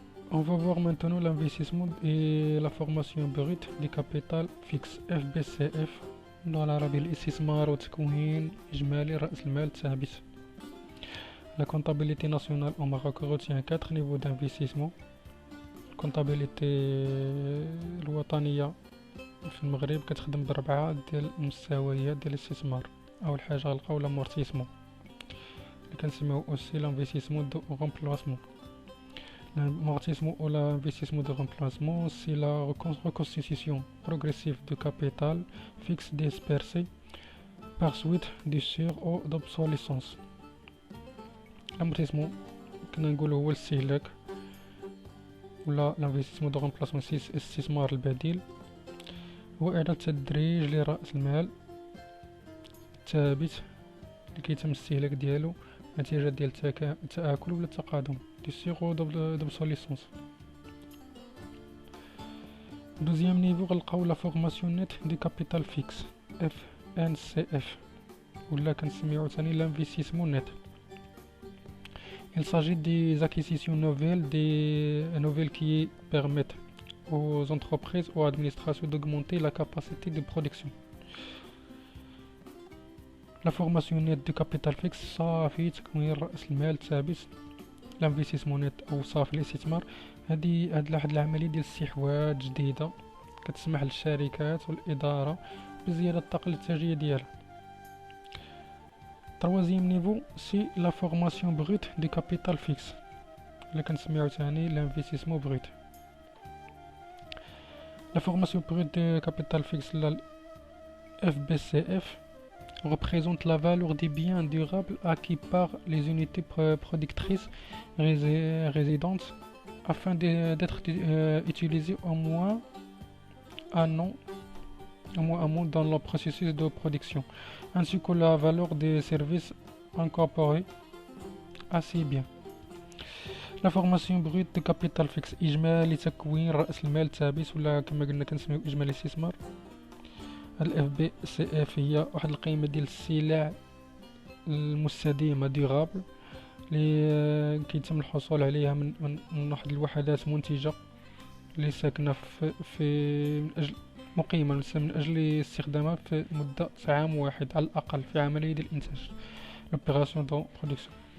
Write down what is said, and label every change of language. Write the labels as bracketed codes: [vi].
[fr] On va voir maintenant l'investissement et la formation brute du capital fixe FBCF [ar] بالعربي الاستثمار وتكوين إجمالي رأس المال الثابت. [fr] La comptabilité nationale au Maroc retient 4 niveaux d'investissement. [ar] الكونتابيليتي الوطنية في المغرب كتخدم بربعة ديال المستويات ديال الاستثمار. أول حاجة غنلقاو لامورتيسمون اللي كنسميوه أوسي لانفستيسمون دو رومبلاسمون. [fr] L'amortissement ou l'investissement de remplacement, c'est la reconstitution progressive du capital fixe dispersé par suite de sur ou d'obsolescence. [ar] L'amortissement, هو الاستهلاك ولا [fr] l'investissement de remplacement [ar] استثمار البديل هو إعادة تدريج لرأس المال الثابت اللي كيتم الاستهلاك ديالو نتيجة ديال التآكل ولا التقادم [fr] du sur d'obsolescence. Deuxième niveau [ar] غنلقاو [fr] la formation nette du capital fixe FNCF [ar] ولا كنسميوه ثاني [fr] l'investissement net. Il s'agit des acquisitions nouvelles qui permettent aux entreprises ou administrations d'augmenter la capacité de production. La formation nette du capital fixe [ar] صافي تكوين رأس المال الثابت. الانفستيسمون نت او صافي الاستثمار هاد واحد العمليه ديال استحواذ جديده كتسمح للشركات والاداره بزياده الطاقه الانتاجيه ديالها. [fr] troisième niveau c'est la formation brute du capital fixe [ar] اللي كنسميوه ثاني [fr] l'investissement brut. La formation brute du capital fixe la FBCF représente la valeur des biens durables acquis par les unités productrices résidentes afin d'être utilisés au moins un an dans le processus de production, ainsi que la valeur des services incorporés à ces biens. La formation brute de capital fixe [ar] إجمالي تكوين رأس المال الثابت ولا كما قلنا كنسميو إجمالي الاستثمار. الاف بي سي اف هي واحد القيمه ديال السلع المستديمه ديورابل اللي كيتم الحصول عليها من واحد الوحدات منتجه اللي ساكنه في من اجل مقيمه من اجل استخدامها في مده عام واحد على الاقل في عمليه ديال الانتاج لوبيراسيون دو برودكسيون.